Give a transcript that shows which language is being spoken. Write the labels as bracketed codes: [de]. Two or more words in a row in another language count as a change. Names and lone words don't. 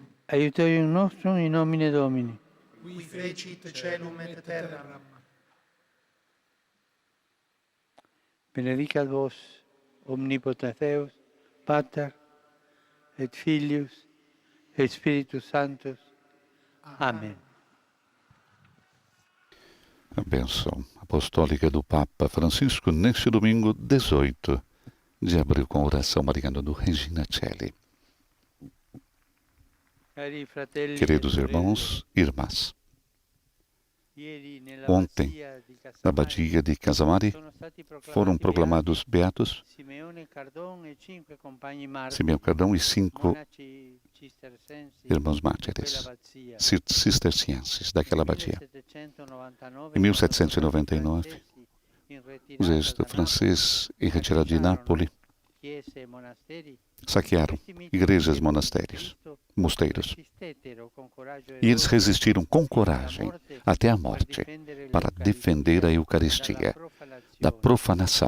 [la] Aiutorium nostrum in nomine Domini. Qui fecit celum et terram. Benedicat vos, omnipotens Deus, Pater, et Filius, et Spiritus Sanctus. Amen. [pt] A bênção apostólica do Papa Francisco neste domingo 18 de abril com a oração mariana do Regina Celi. [it] Cari fratelli e [pt] Queridos [it] sorelle, [pt] irmãos e irmãs, [it] ieri nella [pt] ontem, [it] Abbazia di [pt] na [it] Casamari [pt] abadia de Casamari, [it] sono stati [pt] foram proclamados beatos [it] Simeone Cardon e 5 compagni martiri, [pt] Simeão Cardão e 5 [it] monaci cistercensi [pt] irmãos [it] di quella [pt] mártires [it] abbazia. [pt] cistercienses daquela abadia. Em Em 1799, o exército francês, em retirada de Nápoles, saquearam igrejas, monastérios, mosteiros. E eles resistiram com coragem até a morte para defender a Eucaristia da profanação.